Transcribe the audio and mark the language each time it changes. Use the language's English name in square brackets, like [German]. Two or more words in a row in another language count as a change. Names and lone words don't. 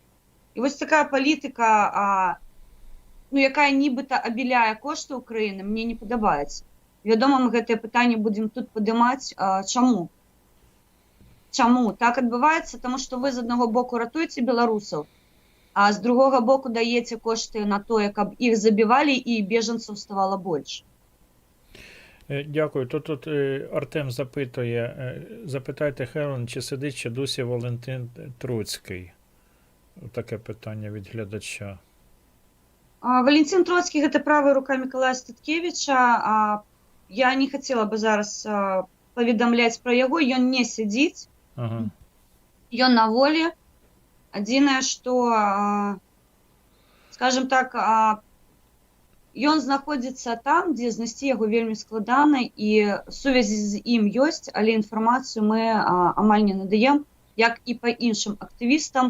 [Belarusian] І вось такая палітыка, якая нібыта абіляе кошты Украіны, мне не падабаецца. Вядома, мы гэтае пытанне будзем тут падымаць. Чаму? Чаму так адбываецца? Таму што вы з аднаго боку ратуеце беларусаў, [Ukrainian] а з другого боку даєте кошти на те, каб їх забивали і біженців ставало більше. Дякую. Тут Артем запитує, запитайте Хелен, чи сидить ще досі Валентин Троцький? Таке питання від глядача. [Russian] Валентин Троцкий – это правая рука Миколая Статкевича. Я не хотела бы [Belarusian] зараз поведомлять про яго, ён не сидит, Ага. ён на воле. Адзінае, што, скажем так, ён знаходзіцца там, дзе знайсці яго вельмі складана, і сувязі з ім ёсць, але інфармацыю мы амаль не надаем, як і па іншым актывістам.